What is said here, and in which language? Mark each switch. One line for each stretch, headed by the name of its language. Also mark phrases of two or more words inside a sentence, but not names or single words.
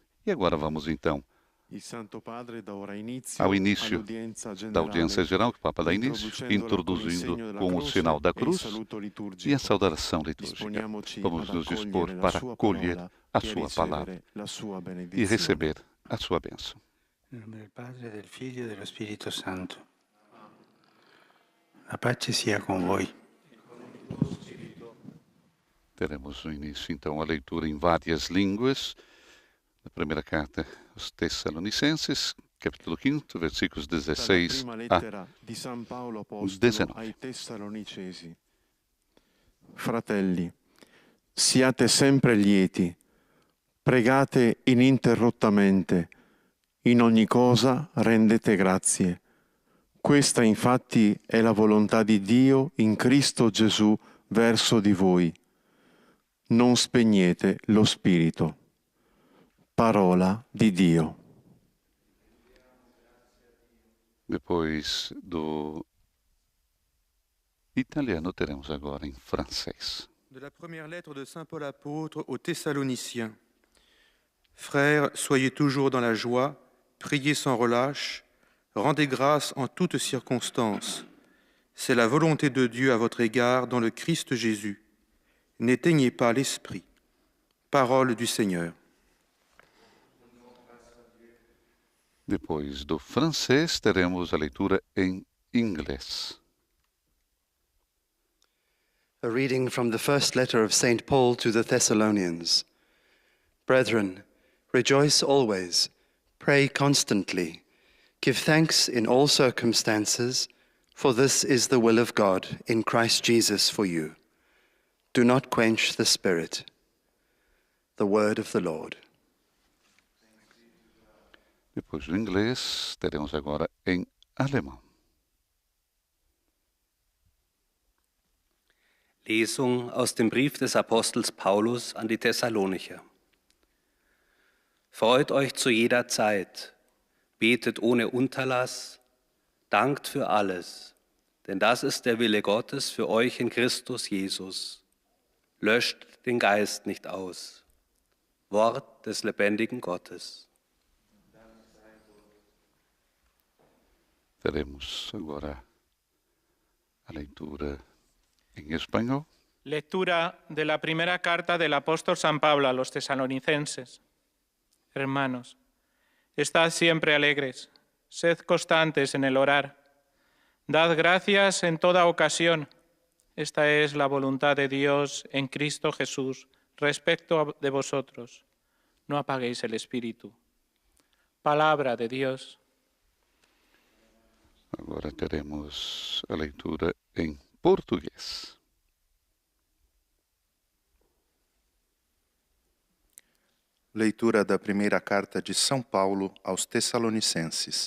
Portuguese: E agora vamos então ao início da audiência geral, que o Papa dá início, introduzindo com o sinal da cruz e a saudação litúrgica. Vamos nos dispor para acolher a sua palavra e receber a sua bênção. Em nome do Padre, do Filho e do Espírito Santo.
Italian: A pace sia com voi.
Portuguese: Teremos no início, então, a leitura em várias línguas. A primeira carta aos Tessalonicenses, capítulo 5, versículos 16 a 19.
Italian: Fratelli, siate sempre lieti, pregate ininterrottamente, in ogni cosa rendete grazie. Questa infatti è la volontà di Dio in Cristo Gesù verso di voi. Non spegnete lo spirito. Parola di Dio.
Portuguese: Depois do italiano, teremos agora em francês.
French: De la première lettre de Saint Paul apôtre aux Thessaloniciens. Frères, soyez toujours dans la joie, priez sans relâche, rendez grâce en toutes circonstances. C'est la volonté de Dieu à votre égard dans le Christ Jésus. N'éteignez pas l'esprit. Parole du Seigneur.
Portuguese: Depois do francês, teremos a leitura em inglês.
English: A reading from the first letter of St. Paul to the Thessalonians. Brethren, rejoice always, pray constantly, give thanks in all circumstances, for this is the will of God in Christ Jesus for you. Do not quench the Spirit. The word of the Lord.
Portuguese: Depois do inglês, teremos agora em alemão.
German: Lesung aus dem Brief des Apostels Paulus an die Thessalonicher. Freut euch zu jeder Zeit, betet ohne Unterlass, dankt für alles, denn das ist der Wille Gottes für euch in Christus Jesus. Löscht den Geist nicht aus. Wort des lebendigen Gottes.
Portuguese: Teremos agora a leitura
Spanish: en español. Lectura de la primera carta del apóstol San Pablo a los tesalonicenses. Hermanos, estad siempre alegres, sed constantes en el orar. Dad gracias en toda ocasión. Esta es la voluntad de Dios en Cristo Jesús respecto de vosotros. No apaguéis el espíritu. Palabra de Dios.
Portuguese: Agora teremos a leitura em português. Leitura da primeira carta de São Paulo aos Tessalonicenses.